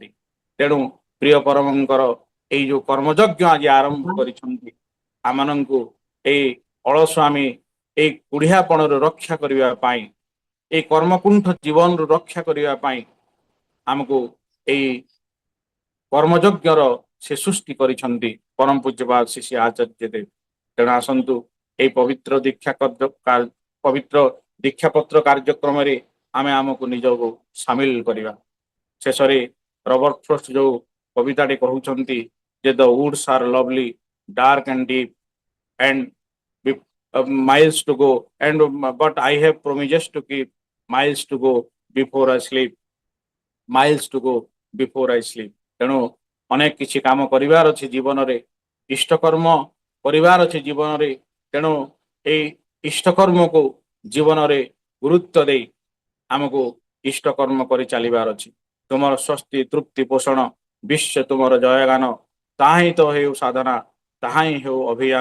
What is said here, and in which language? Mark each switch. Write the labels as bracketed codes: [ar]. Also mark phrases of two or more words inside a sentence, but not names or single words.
[or] ତେଣୁ ପ୍ରିୟ ପରମଙ୍କର ଏଇ ଯୋଉ କର୍ମଯଜ୍ଞ ଆଜି ଆରମ୍ଭ କରିଛନ୍ତି, ଆମମାନଙ୍କୁ ଏଇ ଅଳସ୍ୱାମୀ, ଏଇ କୁଢ଼ିଆପଣରୁ ରକ୍ଷା କରିବା ପାଇଁ, ଏଇ କର୍ମକୁଣ୍ଠ ଜୀବନରୁ ରକ୍ଷା କରିବା ପାଇଁ ଆମକୁ ଏଇ କର୍ମଯଜ୍ଞର ସେ ସୃଷ୍ଟି କରିଛନ୍ତି ପରମ ପୂଜ୍ୟପାଦ ଶ୍ରୀ ଆଚାର୍ଯ୍ୟ ଦେବ। ତେଣୁ ଆସନ୍ତୁ ଏଇ ପବିତ୍ର ଦୀକ୍ଷାପତ୍ର କାର୍ଯ୍ୟକ୍ରମରେ ଆମେ ଆମକୁ ନିଜକୁ ସାମିଲ କରିବା। ଶେଷରେ ରବର୍ଟ ଫ୍ରଷ୍ଟ ଯୋଉ କବିତାଟି କହୁଛନ୍ତି ଯେ [en] the woods are lovely dark and deep and miles to go and but I have promises to keep miles to go before I sleep, miles to go before I sleep। [or] ତେଣୁ ଅନେକ କିଛି କାମ କରିବାର ଅଛି ଜୀବନରେ, ଇଷ୍ଟକର୍ମ କରିବାର ଅଛି ଜୀବନରେ। ତେଣୁ ଏଇ ଇଷ୍ଟକର୍ମକୁ ଜୀବନରେ ଗୁରୁତ୍ୱ ଦେଇ ଆମକୁ ଇଷ୍ଟକର୍ମ କରି ଚାଲିବାର ଅଛି। ତୁମର ସ୍ୱସ୍ତି ତୃପ୍ତି ପୋଷଣ ବିଶ୍ୱ ତୁମର ଜୟଗାନ, ତାହା ହିଁ ତ ହେଉ ସାଧନା, ତାହା ହିଁ ହେଉ ଅଭିଯାନ।